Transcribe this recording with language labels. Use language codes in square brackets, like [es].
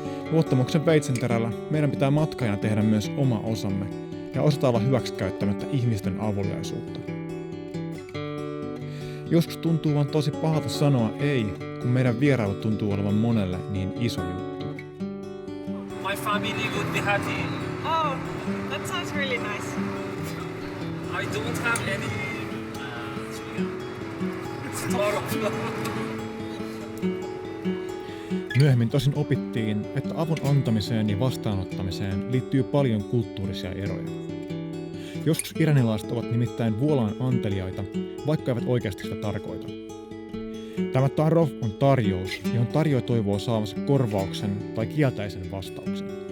[fi] Luottamuksen veitsenterällä meidän pitää matkajana tehdä myös oma osamme ja osata olla hyväksikäyttämättä ihmisten avuliaisuutta. Joskus tuntuu vaan tosi pahalta sanoa ei, kun meidän vierailu tuntuu olevan monelle niin iso juttu. [en] My family would be happy. Oh, that sounds really nice. I don't have any tomorrow. [fi] Myöhemmin tosin opittiin, että avun antamiseen ja vastaanottamiseen liittyy paljon kulttuurisia eroja. Joskus iranilaiset ovat nimittäin vuolaan anteliaita, vaikka eivät oikeasti sitä tarkoita. Tämä tarov on tarjous, johon tarjoaja toivoo saavansa korvauksen tai kielteisen vastauksen.